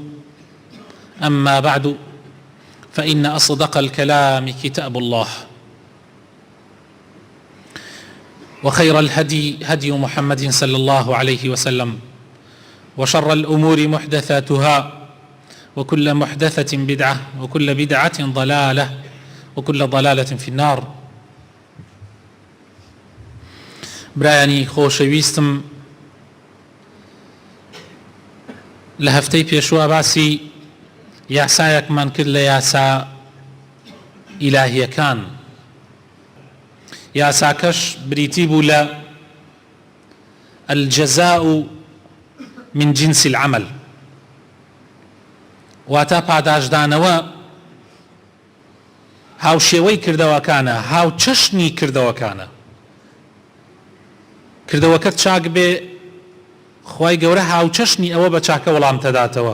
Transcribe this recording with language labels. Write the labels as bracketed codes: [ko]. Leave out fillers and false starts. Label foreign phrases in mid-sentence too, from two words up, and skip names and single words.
[ar] أما بعد، فإن أصدق الكلام كتاب الله، وخير الهدي هدي محمد صلى الله عليه وسلم، وشر الأمور محدثاتها، وكل محدثة بدعة، وكل بدعة ضلالة، وكل ضلالة في النار. [ckb] برایانی خۆشەویستم، لە هەفتەی پێشوە باسی یاسایەکمان کرد لە یاسا ئیلاهیەکان. یاساکەش بریتی بوو لە [ar] الجەزاء من جنس العمل، [ckb] واتە پاداشدانەوە هاوشێوەی کردەوەکانە، هاو چەشنی کردەوەکانە. کردەوەکەت چاک بێ، خوای گەورە هاو چەشنی ئەوە بە چاکە وەڵام تەداتەوە.